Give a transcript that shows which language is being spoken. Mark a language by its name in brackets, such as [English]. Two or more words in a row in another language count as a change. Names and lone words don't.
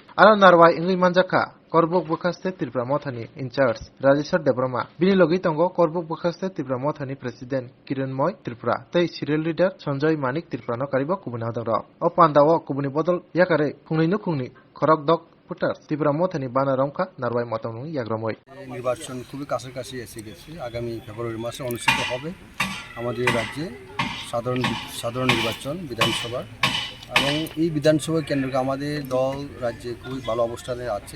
[Kok Borok] Alan Narwai Ingli Manjaka, Korbuk Bukaste Tipra Motani, [English] in charge, [Kok Borok] Rajeshwar Debroma, Bini Logitongo, Korbuk Bukaste Tipra Motani President, Kiran Moy, Tripura, Tay Serial Leader, Sanjoy Manik, Triprano Kariba, Kubunadoro, Opandawa, Kubuni Bodol, Yakare, Kungni Nukungni, Korok Dok, ত্রিপুরা মথানি বানা রংখা নারবাই মতামু ইয়াগ্রমই [Bangla] নির্বাচন খুবই কাছাকাছি এসে গেছে। আগামী ফেব্রুয়ারি মাসে অনুষ্ঠিত হবে আমাদের রাজ্যে সাধারণ নির্বাচন বিধানসভা, এবং এই বিধানসভা কেন্দ্রকে আমাদের দল রাজ্যে খুবই ভালো অবস্থানে আছে।